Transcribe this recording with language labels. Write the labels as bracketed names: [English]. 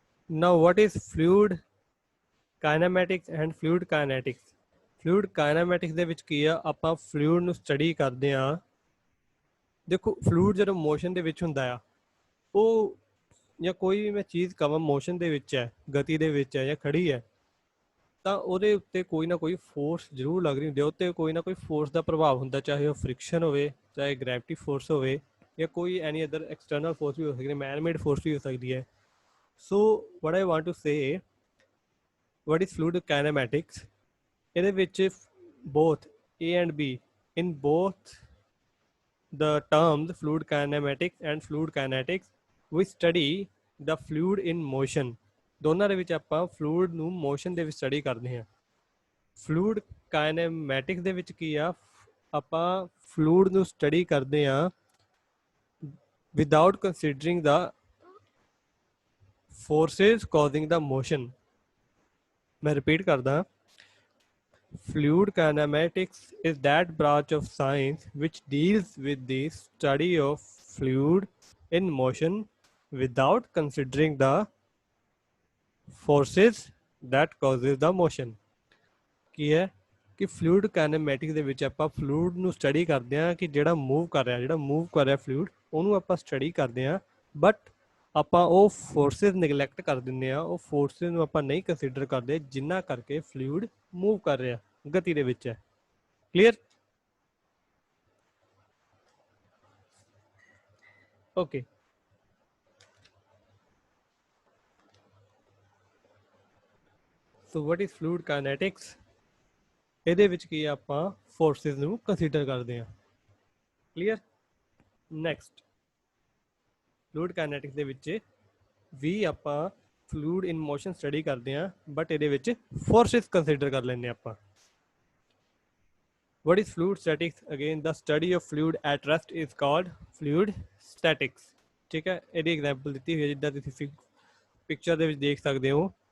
[English] Now what is fluid kinematics and fluid kinetics? [Punjabi] fluid kinematics ਦੇ ਵਿੱਚ ਕੀ ਆ, ਆਪਾਂ ਫਲੂਇਡ ਨੂੰ ਸਟੱਡੀ ਕਰਦੇ ਆ। ਦੇਖੋ ਫਲੂਇਡ ਜਦੋਂ ਮੋਸ਼ਨ ਦੇ ਵਿੱਚ ਹੁੰਦਾ ਆ, ਉਹ ਜਾਂ ਕੋਈ ਵੀ ਮੈਂ ਚੀਜ਼ ਕਵਾਂ ਮੋਸ਼ਨ ਦੇ ਵਿੱਚ ਹੈ, ਗਤੀ ਦੇ ਵਿੱਚ ਹੈ ਜਾਂ ਖੜੀ ਹੈ, ਤਾਂ ਉਹਦੇ ਉੱਤੇ ਕੋਈ ਨਾ ਕੋਈ ਫੋਰਸ ਜ਼ਰੂਰ ਲੱਗ ਰਹੀ ਹੁੰਦੀ ਹੈ, ਉੱਤੇ ਕੋਈ ਨਾ ਕੋਈ ਫੋਰਸ ਦਾ ਪ੍ਰਭਾਵ ਹੁੰਦਾ, ਚਾਹੇ ਉਹ ਫ੍ਰਿਕਸ਼ਨ ਹੋਵੇ, ਚਾਹੇ ਗ੍ਰੈਵਿਟੀ ਫੋਰਸ ਹੋਵੇ, ਜਾਂ ਕੋਈ ਐਨੀ ਅਦਰ ਐਕਸਟਰਨਲ ਫੋਰਸ ਵੀ ਹੋ ਸਕਦੀ ਹੈ, ਮੈਨ ਮੇਡ ਫੋਰਸ ਵੀ ਹੋ ਸਕਦੀ ਹੈ। [English] So what I want to say, what is fluid kinematics? [Punjabi] ਇਹਦੇ ਵਿੱਚ [English] both A and B, in both the terms fluid kinematics and fluid kinetics, we study the fluid in motion. [Punjabi] ਦੋਨਾਂ ਦੇ ਵਿੱਚ ਆਪਾਂ fluid ਨੂੰ ਮੋਸ਼ਨ ਦੇ ਵਿੱਚ study ਕਰਦੇ ਹਾਂ। ਫਲੂਇਡ ਕਾਇਨੈਮੈਟਿਕਸ ਦੇ ਵਿੱਚ ਕੀ ਆ, ਆਪਾਂ ਫਲੂਇਡ ਨੂੰ ਸਟੱਡੀ ਕਰਦੇ ਹਾਂ [English] Without considering the forces causing the motion. [Punjabi] मैं repeat करदा, [English] fluid kinematics is that branch of science which deals with the study of fluid in motion without considering the forces that causes the motion. [Punjabi] ਕੀ ਹੈ ਕਿ fluid ਕਾਇਨੈਮੈਟਿਕਸ ਦੇ ਵਿੱਚ ਆਪਾਂ fluid ਨੂੰ study ਕਰਦੇ ਹਾਂ ਕਿ ਜਿਹੜਾ ਮੂਵ ਕਰ ਰਿਹਾ ਫਲੂਇਡ, ਉਹਨੂੰ ਆਪਾਂ ਸਟੱਡੀ ਕਰਦੇ ਹਾਂ, ਬਟ ਆਪਾਂ ਉਹ ਫੋਰਸਿਸ ਨਿਗਲੈਕਟ ਕਰ ਦਿੰਦੇ ਆ, ਉਹ ਫੋਰਸਿਸ ਨੂੰ ਆਪਾਂ ਨਹੀਂ ਕੰਸੀਡਰ ਕਰਦੇ, ਜਿੰਨਾ ਕਰਕੇ ਫਲੂਇਡ ਮੂਵ ਕਰ ਰਿਹਾ, ਗਤੀ ਦੇ ਵਿੱਚ ਹੈ। Clear? [English] Okay, so what is fluid kinetics? [Punjabi] ਇਹਦੇ ਵਿੱਚ ਕੀ ਆਪਾਂ ਫੋਰਸਿਸ ਨੂੰ ਕੰਸੀਡਰ ਕਰਦੇ ਹਾਂ। ਕਲੀਅਰ? ਨੈਕਸਟ, ਫਲੂਇਡ ਕਾਇਨੈਟਿਕਸ ਦੇ ਵਿੱਚ ਵੀ ਆਪਾਂ ਫਲੂਇਡ ਇਨ ਮੋਸ਼ਨ ਸਟੱਡੀ ਕਰਦੇ ਹਾਂ, ਬਟ ਇਹਦੇ ਵਿੱਚ ਫੋਰਸਿਸ ਕੰਸੀਡਰ ਕਰ ਲੈਂਦੇ ਆਪਾਂ। [English] What is fluid statics? Again, the study of fluid at rest is called fluid statics. [Punjabi] ठीक है, ਇਹਦੀ ਐਗਜ਼ਾਮਪਲ ਦਿੱਤੀ ਹੋਈ ਹੈ ਜਿੱਦਾਂ ਤੁਸੀਂ ਪਿਕਚਰ ਦੇ ਵਿੱਚ ਦੇਖ ਸਕਦੇ ਹੋ।